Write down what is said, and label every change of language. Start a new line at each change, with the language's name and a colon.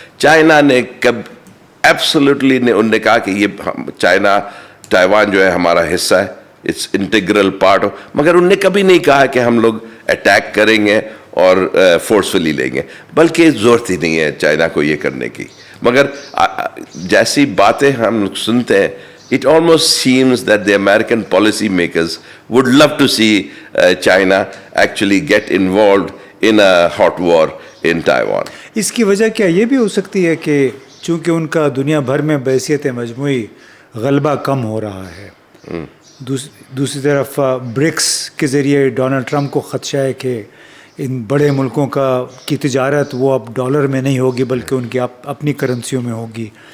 Urdu: China نے کب absolutely انہوں نے کہا کہ یہ چائنا تائیوان جو ہے ہمارا حصہ ہے,
English: it's integral part,
Urdu: مگر انہوں نے کبھی نہیں کہا کہ ہم لوگ اٹیک کریں گے اور فورسفلی لیں گے, بلکہ ضرورت ہی نہیں ہے چائنا کو یہ کرنے کی. مگر جیسی باتیں ہم سنتے ہیں,
English: it almost seems that the American policy makers would love to see China actually get involved in a hot war in Taiwan.
Urdu: اس کی وجہ کیا یہ بھی ہو سکتی ہے کہ چونکہ ان کا دنیا بھر میں بحیثیت مجموعی غلبہ کم ہو رہا ہے, دوسری طرف برکس کے ذریعے ڈونلڈ ٹرمپ کو خدشہ ہے کہ ان بڑے ملکوں کی تجارت وہ اب ڈالر میں نہیں ہوگی بلکہ ان کی اپنی کرنسیوں میں ہوگی.